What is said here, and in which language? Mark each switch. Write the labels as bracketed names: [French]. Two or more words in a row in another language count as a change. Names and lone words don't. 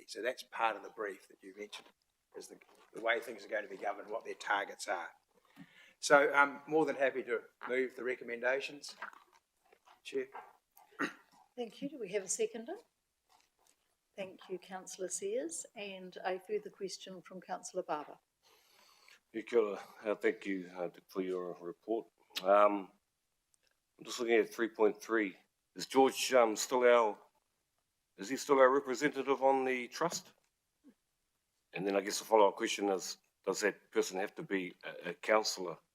[English] So that's part of the brief that you mentioned, is the way things are going to be governed, what their targets are. So I'm more than happy to move the recommendations. Chair. Thank you. Do we have a seconder? Thank you, Councillor Sears. And a further question from Councillor Barber. [Māori] Kia ora. [English] Thank you for your report. I'm just looking at 3.3. Is George is he still our representative on the trust? And then I guess the follow-up question is, does that person have to be a councillor?